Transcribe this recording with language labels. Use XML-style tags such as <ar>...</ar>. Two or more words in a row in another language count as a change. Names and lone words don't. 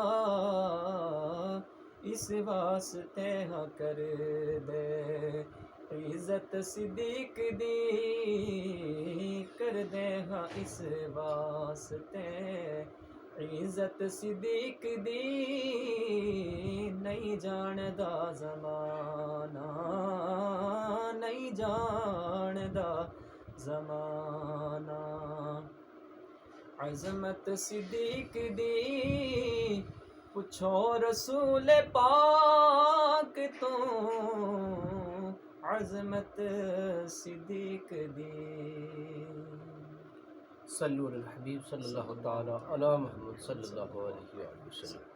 <pa>اس واسطے ہاں کر دے عزت صدیق دی، کر دے ہاں اس واسطے عزت صدیق دی، نہیں جاندا زمانہ، نہیں جاندا زمانہ, नहीं जानदा ज़माना। عظمت صدیق دی پچھو رسول پاک تو عظمت صدیق دی.</pa> <ar>صلوا على الحبيب صلى الله تعالى على محمد صلى الله عليه وسلم.</ar>